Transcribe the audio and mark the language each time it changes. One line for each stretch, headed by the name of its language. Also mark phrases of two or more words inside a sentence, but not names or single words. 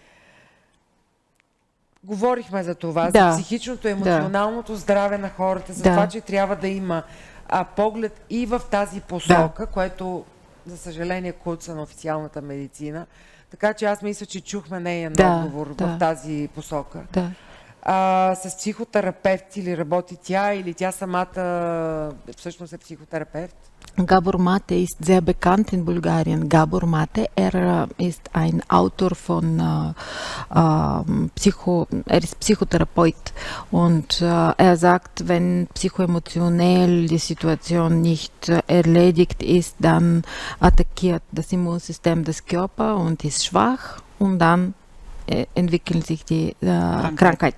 Bulgarian: Говорихме за това, за психичното, емоционалното здраве на хората, за това, че трябва да има поглед и в тази посока, което, за съжаление, куца на официалната медицина. Така че аз мисля, че чухме нейен отговор в тази посока. С психотерапевт ли работи тя, или тя самата всъщност е психотерапевт?
German: Gabor Mate ist sehr bekannt in Bulgarien. Gabor Mate, ist ein Autor von er ist Psychotherapeut und er sagt, wenn psychoemotionell die Situation nicht erledigt ist, dann attackiert das Immunsystem des Körpers und ist schwach und dann entwickelt sich die Krankheit.